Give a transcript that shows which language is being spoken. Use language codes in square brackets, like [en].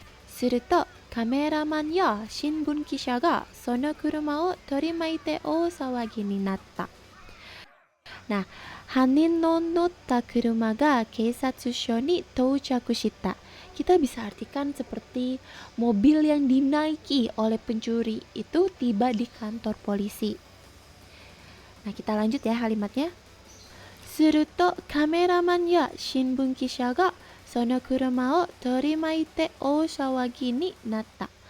[ja] Surutoカメラマンや新聞記者がその車を取り巻いて大騒ぎになった。 Nah, 犯人の乗った車が警察署に到着した. [id] Kita bisa artikan seperti mobil yang dinaiki oleh pencuri itu tiba di kantor polisi. Nah, kita lanjut ya kalimatnya. [ja] するとカメラマンや新聞記者がその車を取り巻いて大騒ぎになった.